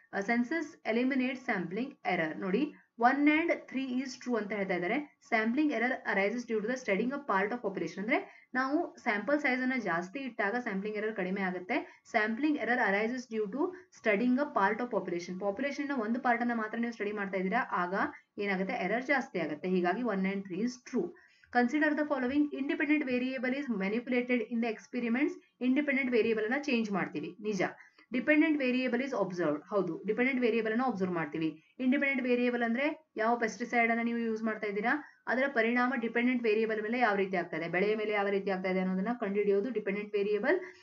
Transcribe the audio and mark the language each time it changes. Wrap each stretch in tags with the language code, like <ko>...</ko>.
<en>Census eliminate sampling error. ನೋಡಿ 1 and 3 is true</en> <kn>ಅಂತ ಹೇಳ್ತಾ ಇದ್ದಾರೆ.</kn> <en>Sampling error arises due to the studying a part of population.</en> <kn>ಅಂದ್ರೆ ನಾವು ಸ್ಯಾಂಪಲ್ ಸೈಜ್ ಅನ್ನ ಜಾಸ್ತಿ ಇಟ್ಟಾಗ ಸ್ಯಾಂಪ್ಲಿಂಗ್ ಎರರ್ ಕಡಿಮೆ ಆಗುತ್ತೆ.</kn> <en>Sampling error arises due to studying a part of population.</en> <kn>Population ನ ಒಂದು ಪಾರ್ಟ್ ಅನ್ನ ಮಾತ್ರ ನೀವು ಸ್ಟಡಿ ಮಾಡ್ತಾ ಇದ್ದೀರಾ, ಆಗ ಏನಾಗುತ್ತೆ? ಎರರ್ ಜಾಸ್ತಿ ಆಗುತ್ತೆ.</kn> <en>ಹೀಗಾಗಿ 1 and 3 is true. Consider the following. Independent variable is manipulated in the experiments. Independent variable</en> <kn>ಅನ್ನ ಚೇಂಜ್ ಮಾಡ್ತೀವಿ, ನಿಜ.</kn> <en>Dependent variable is observed.</en> <kn>ಹೌದು, ಡಿಪೆಂಡೆಂಟ್ ವೇರಿಯೇಬಲ್ ಅನ್ನು ಅಬ್ಸರ್ವ್ ಮಾಡ್ತೀವಿ. ಇಂಡಿಪೆಂಡೆಂಟ್ ವೇರಿಯೇಬಲ್ ಅಂದ್ರೆ ಯಾವ ಪೆಸ್ಟಿಸೈಡ್ ಅನ್ನ ನೀವು ಯೂಸ್ ಮಾಡ್ತಾ ಇದ್ದೀರಾ, ಅದರ ಪರಿಣಾಮ ಡಿಪೆಂಡೆಂಟ್ ವೇರಿಯೇಬಲ್ ಮೇಲೆ ಯಾವ ರೀತಿ ಆಗ್ತಾ ಇದೆ, ಬೆಳೆಯ ಮೇಲೆ ಯಾವ ರೀತಿ ಆಗ್ತಾ ಇದೆ ಅನ್ನೋದನ್ನ ಕಂಡುಹಿಡಿಯೋದು ಡಿಪೆಂಡೆಂಟ್ ವೇರಿಯೇಬಲ್.</kn>